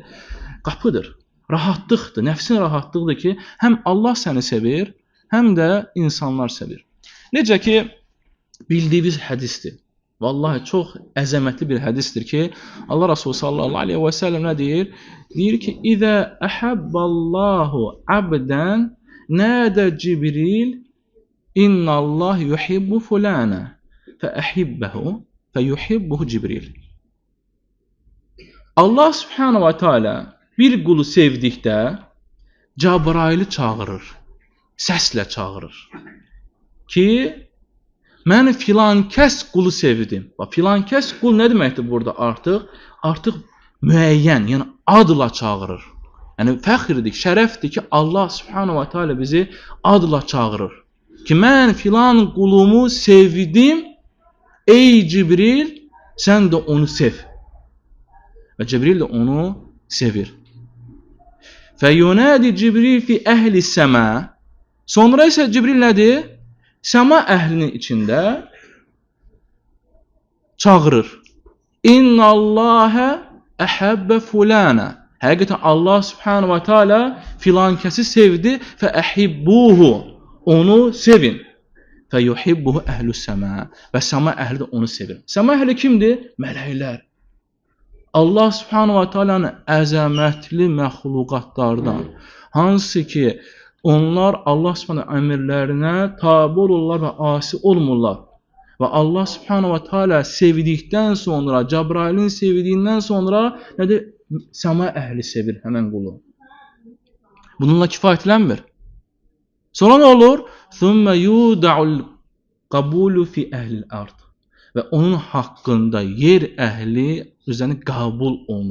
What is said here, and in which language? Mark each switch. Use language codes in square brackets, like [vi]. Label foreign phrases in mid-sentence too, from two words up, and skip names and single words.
[az] Qapıdır, rahatlıqdır, nəfsin rahatlıqdır ki, həm Allah səni sevir, həm də insanlar sevir. Necə ki, bildiyimiz hədisdir. Vallahi çox əzəmətli bir hədisdir ki, Allah Resulü [ar] صلى الله عليه وسلم [az] nə deyir? Deyir ki, [ar] إذا أحب الله عبدا نادى جبريل إن الله يحب فلانا فأحببه فيحبه جبريل. الله سبحانه وتعالى [az] bir qulu sevdikdə Cəbraili çağırır, səslə çağırır ki, mən filan kəs qulu sevdim. Filan kəs qul nə deməkdir burada artıq? Artıq müəyyən, yəni adla çağırır. Yəni fəxrdir, şərəfdir ki, [ar] الله سبحانه وتعالى [az] bizi adla çağırır. Ki mən filan qulumu sevdim, ey Cibril, sən də onu sev. Və Cibril də onu sevir. [ar] فينادي جبريل في أهل السماء. [az] Sonra isə Cibril nədir? Səma əhlinin içində çağırır. [ar] إن الله أحب فلانا. [az] Həqiqətən [ar] الله سبحانه وتعالى [az] filan kəsi sevdi və əhibbuhu. Onu sevin. [ar] ويحبه أهل السماء. [az] Və səma əhli də onu sevir. Səma əhli kimdir? Mələklər. [ar] الله سبحانه وتعالى'nın [az] əzəmətli məxluqatlardan. Hansı ki, onlar [ar] الله سبحانه [az] əmirlərinə tabi olurlar və asi olmurlar. Və [ar] الله سبحانه وتعالى [az] sevdikdən sonra, Cəbrailin sevdiyindən sonra nədir? Səma əhli sevir həmən qulu. Bununla kifayətlənmir. Sonra nə olur? [ar] ثم يوضع القبول في أهل الأرض. [az] Və onun haqqında yer əhli üzəni qəbul olunur.